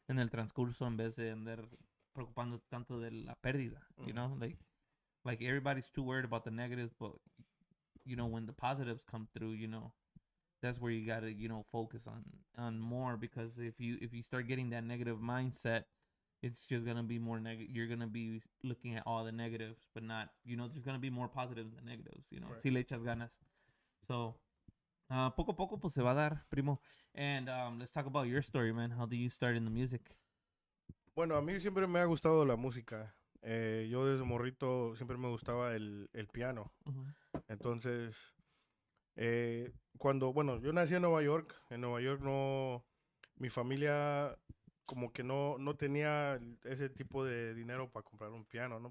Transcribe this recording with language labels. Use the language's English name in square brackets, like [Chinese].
[Spanish] en el transcurso en vez de andar preocupando tanto de la pérdida, [English] you know, like everybody's too worried about the negatives, but you know when the positives come through, you know, that's where you gotta, you know, focus on more because if you start getting that negative mindset, it's just gonna be more negative. You're gonna be looking at all the negatives, but not, you know, there's gonna be more positives than negatives, you know. Right. [Spanish] Si le echas ganas. So, poco a poco pues se va a dar, primo. [English] And let's talk about your story, man. How do you start in the music? [Spanish] Bueno, a mí siempre me ha gustado la música. Yo desde morrito siempre me gustaba el piano. Entonces, bueno, yo nací en Nueva York no, mi familia como que no tenía ese tipo de dinero para comprar un piano, ¿no?